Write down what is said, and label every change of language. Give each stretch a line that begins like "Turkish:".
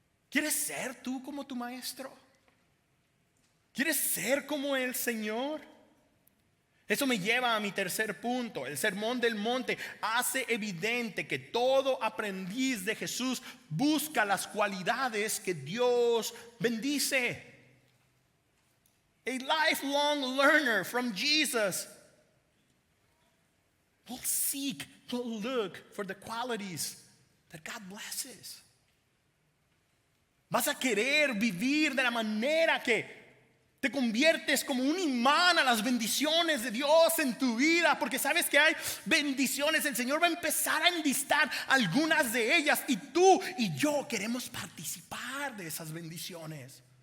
Spanish: ¿Quieres ser tú como tu maestro? ¿Quieres ser como el Señor? Eso me lleva a mi tercer punto. El sermón del monte hace evidente que todo aprendiz de Jesús busca las cualidades que Dios bendice.
English: A lifelong learner from Jesus will seek, will look for the qualities that God blesses.
Spanish: Vas a querer vivir de la manera que te conviertes como un imán a las bendiciones de Dios en tu vida, porque sabes que hay bendiciones. El Señor va a empezar a enlistar algunas de ellas, y tú y yo queremos participar de esas bendiciones.